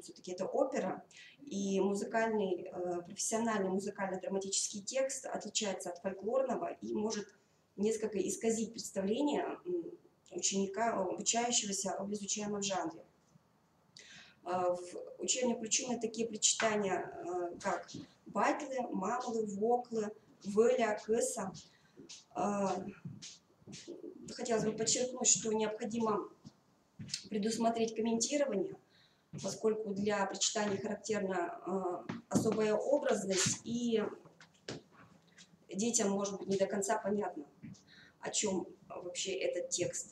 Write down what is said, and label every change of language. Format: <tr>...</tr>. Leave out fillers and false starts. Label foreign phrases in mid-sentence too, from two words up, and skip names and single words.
<ru>Все-таки это опера, и профессиональный музыкально-драматический текст отличается от фольклорного и может несколько исказить представление ученика, обучающегося об изучаемом жанре. В учебник включены такие причитания, как батлы, мамлы, воклы, вэля, кэса. Хотелось бы подчеркнуть, что необходимо предусмотреть комментирование, поскольку для причитаний характерна особая образность, и детям может быть не до конца понятно, о чем вообще этот текст.</ru>